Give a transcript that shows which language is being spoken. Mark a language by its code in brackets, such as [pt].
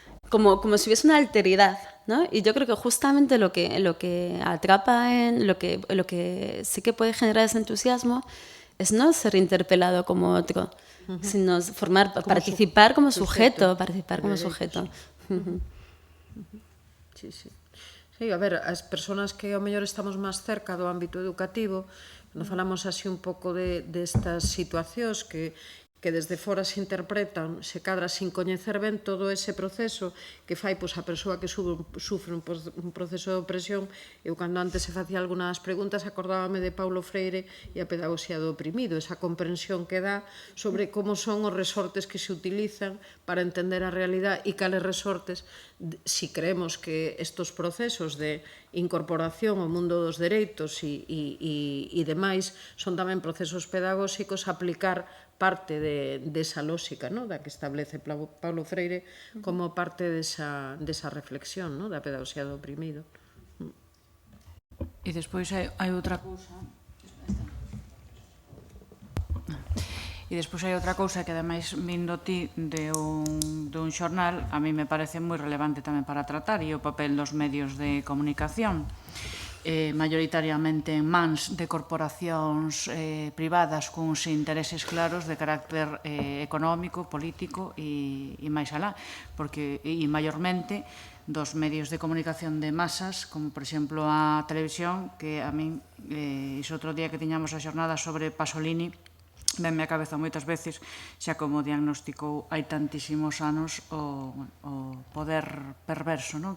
[es] Como si hubiese una alteridad, ¿no? Y yo creo que justamente lo que atrapa lo que sí que puede generar ese entusiasmo es no ser interpelado como otro, sino participar como sujeto. Sí, sí. [gl] Sí, a ver, as persoas que ao mellor estamos máis cerca do ámbito educativo, cando falamos así un pouco destas situacións que desde fora se interpretan, se cadra sin coñecer ben todo ese proceso que fai a persoa que sufre un proceso de opresión. Eu, cando antes se facía algunhas preguntas, acordábame de Paulo Freire e a pedagogía do oprimido, esa comprensión que dá sobre como son os resortes que se utilizan para entender a realidade e cales resortes, si creemos que estos procesos de incorporación ao mundo dos dereitos e demais son tamén procesos pedagóxicos, aplicar parte desa lóxica, ¿no? Da que establece Paulo Freire como parte desa reflexión, ¿no? Da pedagogía do oprimido. E despois hai outra cousa. E despois hai outra cousa que ademais vindo ti de un xornal, a mí me parece moi relevante tamén para tratar, e o papel dos medios de comunicación. maioritariamente en mans de corporacións privadas cuns intereses claros de carácter económico, político e máis alá, porque e maiormente dos medios de comunicación de masas, como por exemplo a televisión, que a min, iso outro día que tiñamos a xornada sobre Pasolini, venme a cabeza moitas veces, xa como diagnosticou hai tantísimos anos o poder perverso, non?